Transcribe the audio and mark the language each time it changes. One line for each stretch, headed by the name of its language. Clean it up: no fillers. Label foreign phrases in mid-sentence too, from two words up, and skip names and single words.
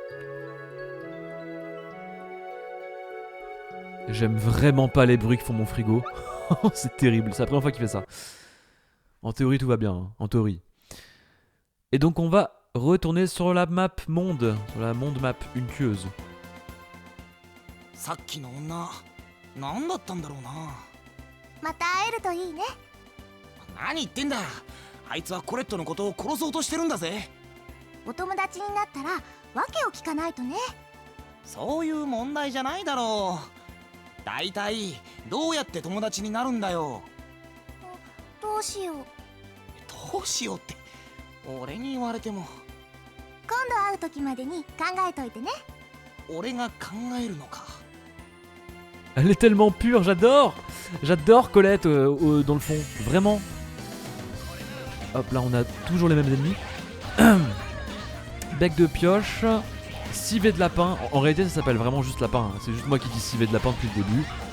French: J'aime vraiment pas les bruits que font mon frigo. C'est terrible. C'est la première fois qu'il fait ça. En théorie tout va bien. Hein. En théorie. Et donc on va retourner sur la map monde. Sur la monde map une tueuse.
Japanese: さっきの女何だったんだろうな。また会えるといいね。何言ってんだ。あいつはコレットのことを殺そうとしてるんだぜ。お友達になったら訳を聞かないとね。そういう問題じゃないだろう。だいたいどうやって友達になるんだよ。どうしよう。どうしようって俺に言われても。今度会う時までに考えといてね。俺が考えるのか。
French: Elle est tellement pure, j'adore. J'adore Colette dans le fond, vraiment. Hop, là on a toujours les mêmes ennemis. Bec de pioche, civet de lapin. En réalité ça s'appelle vraiment juste lapin, hein. C'est juste moi qui dis civet de lapin depuis le début.